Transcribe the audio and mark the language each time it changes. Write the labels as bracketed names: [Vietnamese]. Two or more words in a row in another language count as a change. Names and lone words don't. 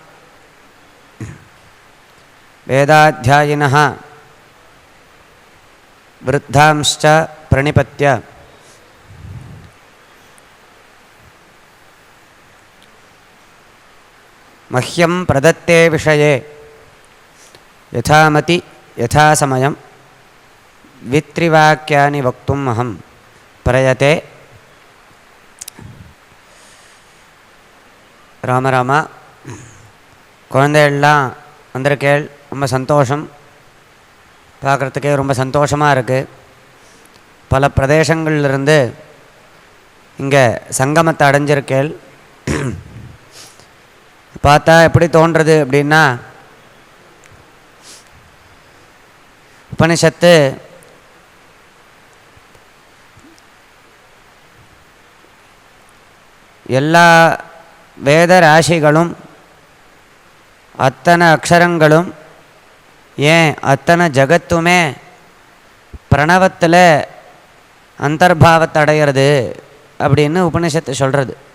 [Sanskrit] वेदाध्यायिनः वृद्धांश्च प्रणिपत्य मह्यं प्रदत्ते विषये यथामति यथासमयं वित्रिवाक्यानि वक्तुम् अहं प्रयते। [Tamil] ராம ராமா, குழந்தைகள்லாம் வந்திருக்கேள், ரொம்ப சந்தோஷம். பார்க்குறதுக்கே ரொம்ப சந்தோஷமாக இருக்குது. பல பிரதேசங்கள்லேருந்து இங்கே சங்கமத்தை அடைஞ்சிருக்கேள். பார்த்தா எப்படி தோன்றுறது அப்படின்னா, உபனிஷத்து எல்லா வேத ராசிகளும் அத்தனை அக்ஷரங்களும் ஏன் அத்தனை ஜகத்துமே பிரணவத்தில் அந்தர்பாவத்தை அடைகிறது அப்படின்னு உபனிஷத்து சொல்கிறது.